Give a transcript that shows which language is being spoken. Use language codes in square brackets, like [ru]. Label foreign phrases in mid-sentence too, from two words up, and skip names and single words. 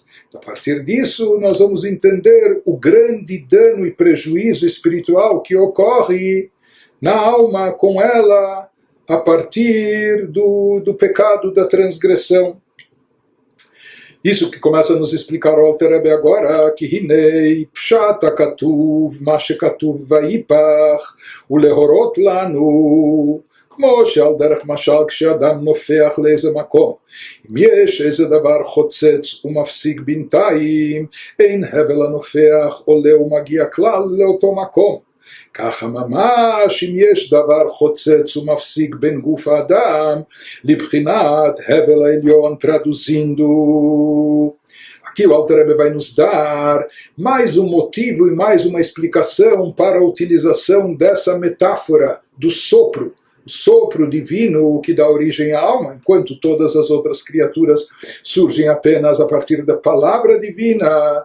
[pt] A partir disso, nós vamos entender o grande dano e prejuízo espiritual que ocorre na alma com ela a partir do pecado, da transgressão. Isso que começa a nos explicar o Alter Rebbe agora, que [he] הנה פשט הכתוב מה שכתוב ויפח ולהורות לנו, כמו שעל דרך משל כשאדם נופח לאיזה מקום. אם יש איזה דבר חוצץ ומפסיק בינתיים, אין הבל הנופח עולה ומגיע כלל לאותו מקום. ככה ממש אם יש דבר חוצץ ומפסיק בין גוף האדם, לבחינת הבל העליון traduzindo. [pt] Aqui o Alter Rebbe vai nos dar mais um motivo e mais uma explicação para a utilização dessa metáfora do sopro. O sopro divino que dá origem à alma, enquanto todas as outras criaturas surgem apenas a partir da palavra divina.